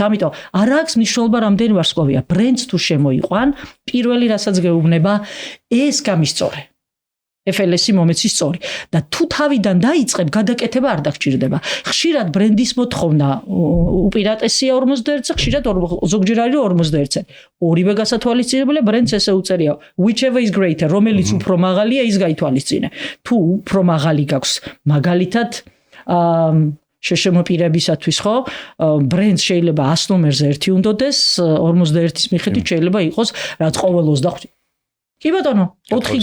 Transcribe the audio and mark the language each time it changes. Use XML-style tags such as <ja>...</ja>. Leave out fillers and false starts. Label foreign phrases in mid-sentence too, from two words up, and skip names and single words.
<ka>ამიტომ არ აქვს მნიშვნელობა რამდენი ვარსკვლავია. ბრენდს თუ შემოიყვან, პირველი რასაც გეუბნება, ეს გამისწორე. FLS-ი მომეცი სწორი და თუ თავიდან დაიწყებ, გადაკეთება არ დაგჭირდება. ხშირად ბრენდის მოთხოვნა უპირატესია 51-ზე, ხშირად ზოგჯერ არის 51-ზე. ორივე გასათვალისწინებელია, ბრენდს ესე უწერია</ka> <en>whichever is greater,</en> <ka>რომელიც უფრო მაღალია, ის გაითვალისწინე. თუ უფრო მაღალი გაქვს, მაგალითად შეშემოპირებისათვის ხო ბრენდს შეიძლება 100 ნომერზე 1 უნდოდეს 51-ის მიხედვით შეიძლება იყოს რაც ყოველ 25 კი ბატონო 4</ka>